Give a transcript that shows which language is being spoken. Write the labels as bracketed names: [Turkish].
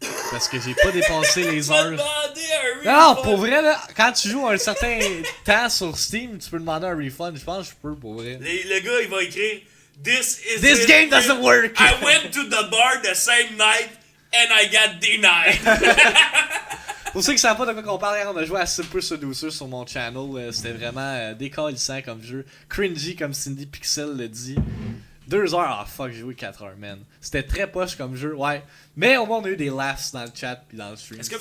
[French] Parce que j'ai pas dépassé les Tu vas heures. demander un Non, refund. pour vrai, là, quand tu joues un certain temps sur Steam, tu peux demander un refund. Je pense que je peux, pour vrai. Le gars, il va écrire This [English] This game doesn't work! I went to the bar the same night and I got denied. [French] Pour ceux qui savent pas de quoi qu'on parle, hier, on a joué à Super Seducer sur mon channel. C'était vraiment décalissant comme jeu. Cringy, comme Cindy Pixel le dit. 2 heures, ah fuck, j'ai joué 4 heures, man. C'était très poche comme jeu, ouais. Mais au moins, on a eu des laughs dans le chat puis dans le stream. Est-ce que vous